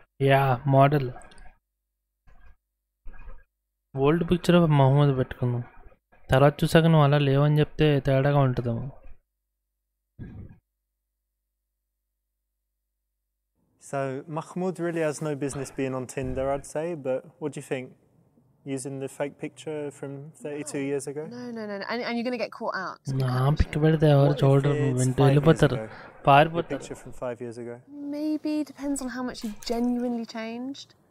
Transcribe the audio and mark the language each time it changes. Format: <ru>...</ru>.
<en>యా model old picture of Mohammad పెట్టుకుందాం.</en> <te>తర్వాత చూసాక నువ్వు అలా లేవని చెప్తే తేడాగా ఉంటుందేమో.</te> <en>So Mahmoud really has no business being on Tinder, I'd say, but what do you think? Using the fake picture from 32 years ago? No. And you're going to get caught out.</en> <te>Pick పెడితే ఎవరు చూడరు, వెంట వెళ్ళిపోతారు, పారిపోతారు.</te> <en>Picture from 5 years ago? Maybe, depends on how much you've genuinely changed.</en>